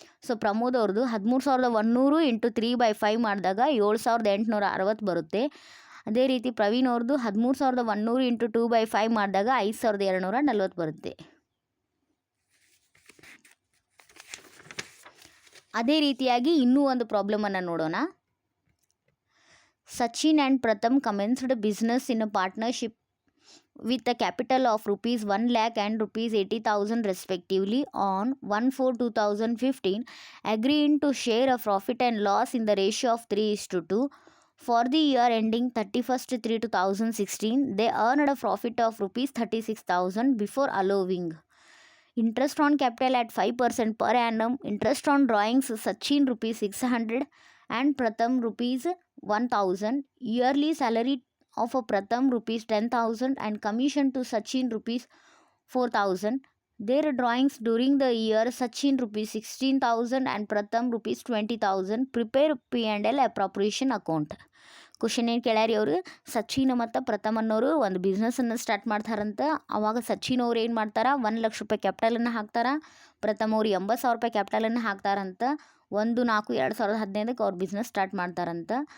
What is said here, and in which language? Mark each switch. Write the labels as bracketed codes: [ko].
[kn] So Pramod ಅವ್ರದ್ದು 13,100 into 3/5 ಮಾಡಿದಾಗ 7,860 ಬರುತ್ತೆ. ಅದೇ ರೀತಿ ಪ್ರವೀಣ್ ಅವ್ರದ್ದು 13,100 ಇಂಟು 2/5 ಮಾಡಿದಾಗ 5,240 ಬರುತ್ತೆ. ಅದೇ ರೀತಿಯಾಗಿ ಇನ್ನೂ ಒಂದು ಪ್ರಾಬ್ಲಮನ್ನು ನೋಡೋಣ. [en] Sachin and Pratham commenced business in a partnership with a capital of ₹1 lakh and ₹80,000 respectively on 1/4/2015, agreeing to share a profit and loss in the ratio of 3:2. For the year ending 31st/3/2016, they earned a profit of ₹36,000 before allowing Interest on capital at 5% per annum. Interest on drawings Sachin rupees 600 and Pratham rupees 1000. Yearly salary of a Pratham rupees 10,000 and commission to Sachin rupees 4,000. Their drawings during the year Sachin rupees 16,000 and Pratham rupees 20,000. Prepare P&L appropriation account. [kn] Question ಏನು ಕೇಳ್ಯಾರಿ ಅವರು, ಸಚಿನ್ ಮತ್ತು ಪ್ರಥಮ್ ಅನ್ನೋರು ಒಂದು ಬಿಸ್ನೆಸ್ಸನ್ನು start ಮಾಡ್ತಾರಂತ. ಅವಾಗ ಸಚಿನ್ ಅವ್ರು ಏನು ಮಾಡ್ತಾರೆ, 1,00,000 ರೂಪಾಯಿ ಕ್ಯಾಪಿಟಲನ್ನು ಹಾಕ್ತಾರೆ. ಪ್ರಥಮ್ ಅವ್ರು 80,000 ರೂಪಾಯಿ ಕ್ಯಾಪಿಟಲನ್ನು ಹಾಕ್ತಾರಂತ. 1/4/2015 ಅವ್ರು ಬಿಸ್ನೆಸ್ ಸ್ಟಾರ್ಟ್ ಮಾಡ್ತಾರಂತ.